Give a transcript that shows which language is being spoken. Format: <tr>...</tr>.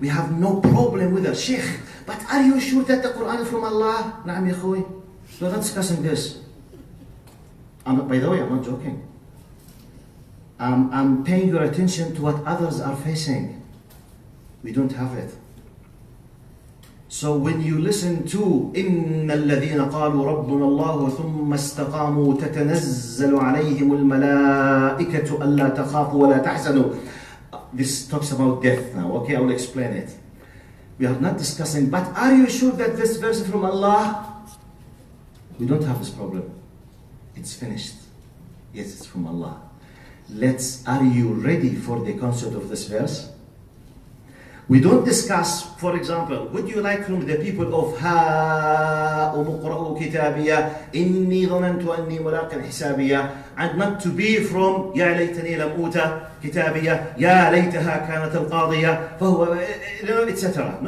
<en>We have no problem with it. Sheikh, but are you sure that the Quran is from Allah?</en> <ar>Naam ya khoy.</ar> <en>We're not discussing this. By the way, I'm not joking. I'm paying your attention to what others are facing. We don't have it. So when you listen to</en> <ar>إِنَّ الَّذِينَ قَالُوا رَبُّنَا اللَّهُ ثُمَّ اسْتَقَامُوا تَتَنَزَّلُ عَلَيْهِمُ الْمَلَائِكَةُ أَلَّا تَخَافُوا وَلَا تَحْزَنُوا.</ar> <en>This talks about death now. Okay, I will explain it. We are not discussing, but are you sure that this verse is from Allah? We don't have this problem. It's finished. Yes, it's from Allah. Are you ready for the concept of this verse? We don't discuss, for example, would you like from the people of</en> <ar>هَاؤُمُ اقْرَءُوا كِتَابِيَهْ إِنِّي ظَنَنْتُ أَنِّي مُلَاقٍ حِسَابِيَهْ,</ar> <en>and not to be from</en> <ar>يَا لَيْتَنِي لَمْ أُوتَ كِتَابِيَهْ يَا لَيْتَهَا كَانَتِ الْقَاضِيَةَ فَهُوَ</ar> <en>etc.</en>